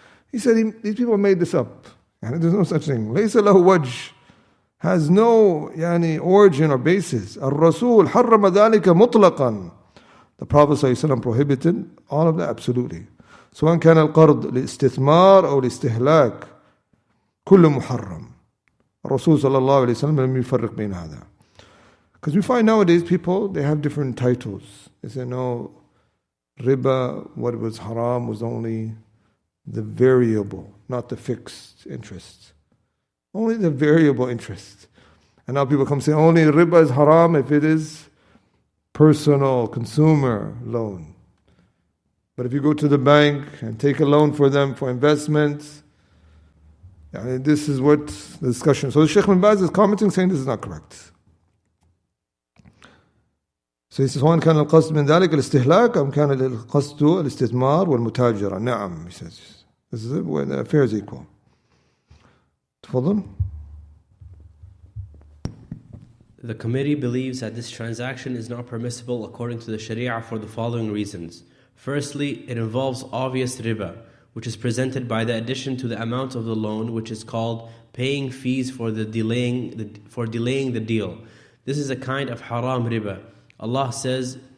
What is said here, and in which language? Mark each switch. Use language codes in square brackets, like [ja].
[en] He said, these people made this up. And there's no such thing. [ar] ليس له وجه. [en] Has no origin or basis. [ar] الرسول حرم ذلك مطلقا. [en] The Prophet ﷺ prohibited all of that absolutely. [ar] سواء كان القرض الاستثمار أو الاستهلاك كله محرم. الرسول صلى الله عليه وسلم لم يفرق بين هذا. [en] Because we find nowadays people, they have different titles. They say, no, riba, what was haram was only the variable, not the fixed interest. Only the variable interest. And now people come say, only riba is haram if it is personal, consumer loan. But if you go to the bank and take a loan for them for investments, this is what the discussion. So Sheikh bin Baz is commenting saying this is not correct. So he says, [ar] وَإِنْ كَانَ الْقَصْدُ مِنْ ذَلِكَ الْإِسْتِهْلَاكَ أَمْ كَانَ الْقَصْدُ الْإِسْتِثْمَارُ وَالْمُتَاجَرَةِ نعم, [en] he says. This is it, where the affair is equal. [ar] تفضل. [en] The committee believes that this transaction is not permissible according to the Shariah for the following reasons. Firstly, it involves obvious riba, which is presented by the addition to the amount of the loan, which is called paying fees for delaying the deal. This is a kind of haram riba. Allah says